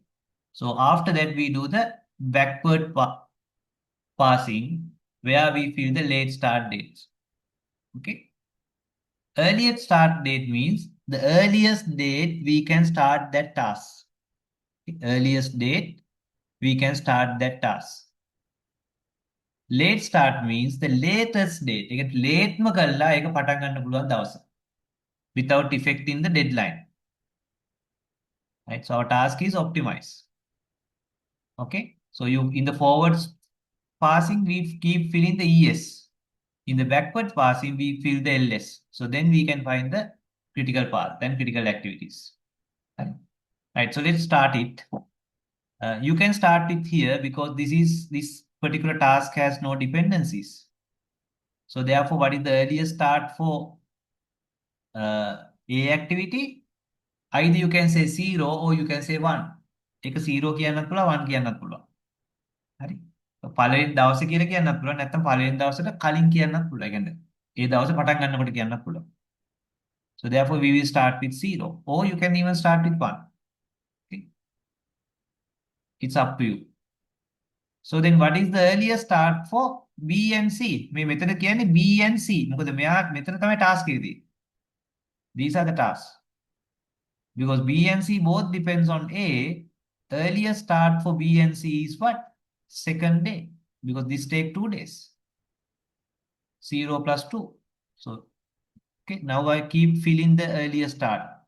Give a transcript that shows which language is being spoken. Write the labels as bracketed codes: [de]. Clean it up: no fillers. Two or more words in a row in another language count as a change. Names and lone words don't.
[en] So after that, we do the backward passing, where we fill the late start dates. Okay. Earliest start date means the earliest date we can start that task. Okay. Earliest date we can start that task. Late start means the latest date. [si] ඒක ලේට්ම කරලා ඒක පටන් ගන්න පුළුවන් දවස. [en] Without affecting the deadline. Right? So our task is optimize. Okay. So you in the forwards passing, we keep filling the ES. In the backwards passing, we fill the LS. So then we can find the critical path and critical activities. Right. So let's start it. You can start it here because this particular task has no dependencies. So therefore, what is the earliest start for A activity? Either you can say 0 or you can say 1. [si] එක 0 කියන්නත් පුළුවන් 1 කියන්නත් පුළුවන්. හරි. පළවෙනි දවසේ කියලා කියන්නත් පුළුවන් නැත්නම් පළවෙනි දවසට කලින් කියන්නත් පුළුවන්. ඒ කියන්නේ ඒ දවසේ පටන් ගන්නකොට කියන්නත් පුළුවන්. [en] So therefore we will start with 0 or you can even start with 1. Okay. It's up to you. So then what is the earliest start for B and C? [si] මේ මෙතන කියන්නේ B and C. මොකද මෙයා මෙතන තමයි task එක තියෙන්නේ. [en] These are the tasks. Because B and C both depends on A, earliest start for B and C is what? Second day. Because this take 2 days. 0 plus 2. So, okay, now I keep filling the earliest start.